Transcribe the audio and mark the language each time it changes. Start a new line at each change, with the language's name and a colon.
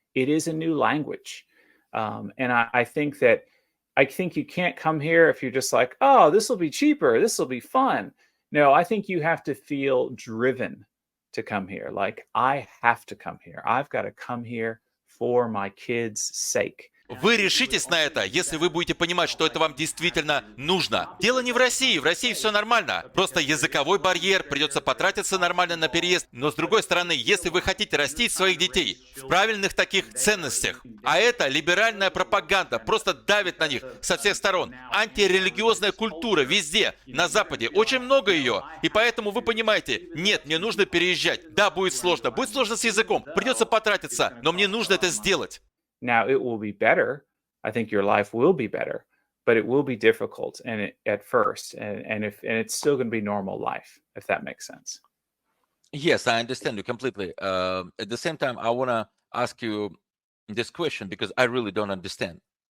English: It is a new language. And I think you can't come here if you're just like, oh, this will be cheaper, this will be fun. No, I think you have to feel driven to come here. Like, I have to come here. I've got to come here for my kids' sake.
Russian: Вы решитесь на это, если вы будете понимать, что это вам действительно нужно. Дело не в России все нормально. Просто языковой барьер, придется потратиться нормально на переезд. Но с другой стороны, если вы хотите растить своих детей в правильных таких ценностях, а это либеральная пропаганда, просто давит на них со всех сторон. Антирелигиозная культура везде, на Западе, очень много ее. И поэтому вы понимаете, нет, мне нужно переезжать. Да, будет сложно с языком, придется потратиться, но мне нужно это сделать.
English: Now, it will be better. I think your life will be better, but it will be difficult at first, and it's still going to be normal life, if that makes sense. Yes, I understand you completely. At the same time, I want to ask you this question because I really don't understand.